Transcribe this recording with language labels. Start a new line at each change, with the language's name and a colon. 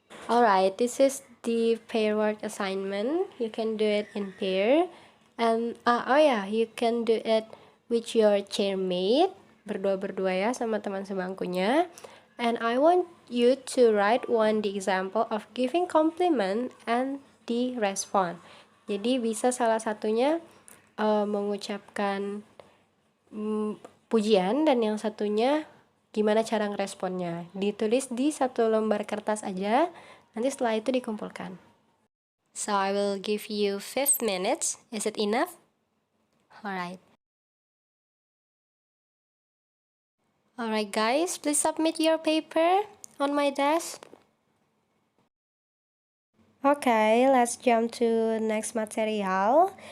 English: Alright, this is the pair work assignment. You can do it in pair. And you can do it with your chairmate.
Indonesian: Berdua-berdua ya sama teman sebangkunya.
English: And I want you to write the example of giving compliment and the response.
Indonesian: Jadi bisa salah satunya mengucapkan pujian dan yang satunya gimana cara ngeresponnya. Ditulis di satu lembar kertas aja. Nanti setelah itu dikumpulkan.
English: So I will give you 5 minutes. Is it enough? Alright. Alright guys, please submit your paper on my desk. Okay, let's jump to next material.